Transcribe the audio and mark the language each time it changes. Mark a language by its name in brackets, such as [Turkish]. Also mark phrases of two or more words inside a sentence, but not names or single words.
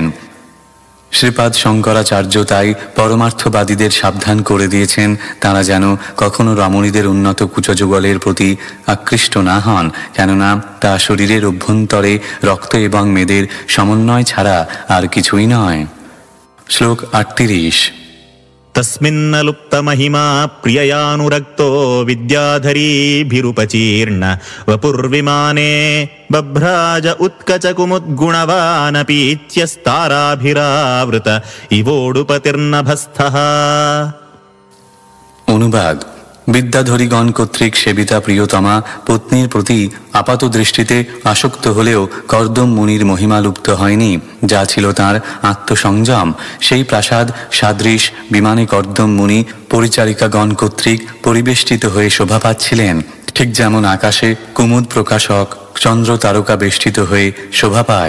[Bangla] শ্রীপাদ শঙ্করাচার্য তাই পরমার্থবাদীদের সাবধান করে দিয়েছেন তারা যেন কখনো রমণীদের উন্নত কুচযুগলের প্রতি আকৃষ্ট না হন, কেননা তা শরীরের অভ্যন্তরে রক্ত এবং মেদের সমন্বয় ছাড়া আর কিছুই নয়। শ্লোক 38। [Sanskrit] तस्मिन्न लुप्तमहिमा प्रिययानुरक्तो विद्याधरीभिरुपचीर्ण वपुर्विमाने बभ्राज उत्कचकुमुद्गुणवानपीच्यस्ताराभिरावृत इवोडुपतिर्नभस्थः। [Bangla] অনুবাদ। বিদ্যাধরীগণ কর্তৃক সেবিতা প্রিয়তমা পত্নীর প্রতি আপাত দৃষ্টিতে আসক্ত হলেও কর্দম মুনির মহিমা লুপ্ত হয়নি, যা ছিল তাঁর আত্মসংযম। সেই প্রাসাদ সাদৃশ বিমানে কর্দম মুনি পরিচারিকাগণ কর্তৃক পরিবেষ্টিত হয়ে শোভা পাচ্ছিলেন, ঠিক যেমন আকাশে কুমুদ প্রকাশক চন্দ্র তারকা বেষ্টিত হয়ে শোভা পায়।